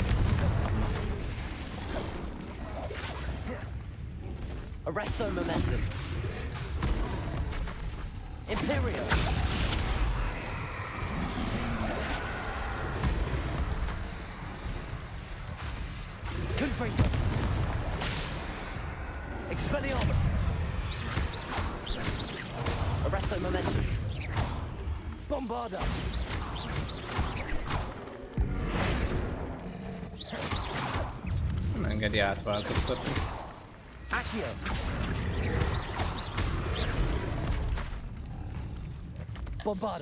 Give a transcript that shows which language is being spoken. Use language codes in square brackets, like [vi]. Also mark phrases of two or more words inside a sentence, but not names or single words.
[la] Arresto momentum. Imperial. Confringo. Expelliarmus. Arresto momentum. Bombarda. [hu] Nem engedi átváltoztatni. [la] Accio. Bombarda.